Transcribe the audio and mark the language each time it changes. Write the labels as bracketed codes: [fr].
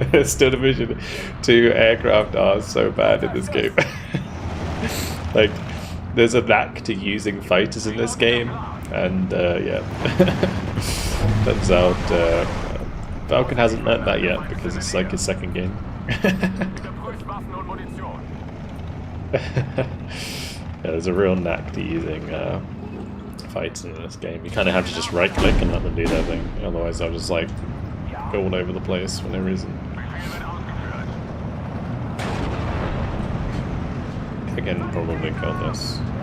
[en] Still Division 2 aircraft are so bad in this game. Like, there's a knack to using fighters in this game, and yeah. Turns out Falcon hasn't learned that yet because it's like his second game. [de] Überprüft Waffen und Munition. [en] Yeah, there's a real knack to using fights in this game. You kind of have to just right click and let them do their thing, otherwise they'll just like go all over the place for no reason. I can probably kill this.